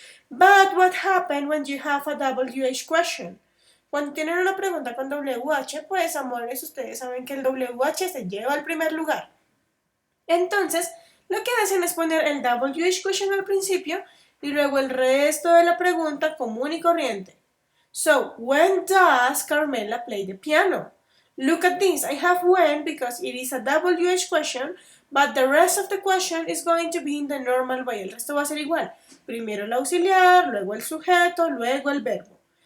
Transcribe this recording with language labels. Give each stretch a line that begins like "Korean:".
English: But what happened when you have a WH question?
Spanish: Cuando tienen una pregunta con WH, pues amores, ustedes saben que el WH se lleva al primer lugar. Entonces, lo que hacen es poner el WH question al principio y luego el resto de la pregunta común y corriente.
English: So, when does Carmela play the piano? Look at this. I have when because it is a WH question, but the rest of the question is going to be in the normal way.
Spanish: El resto va a ser igual. Primero el auxiliar, luego el sujeto, luego el verbo.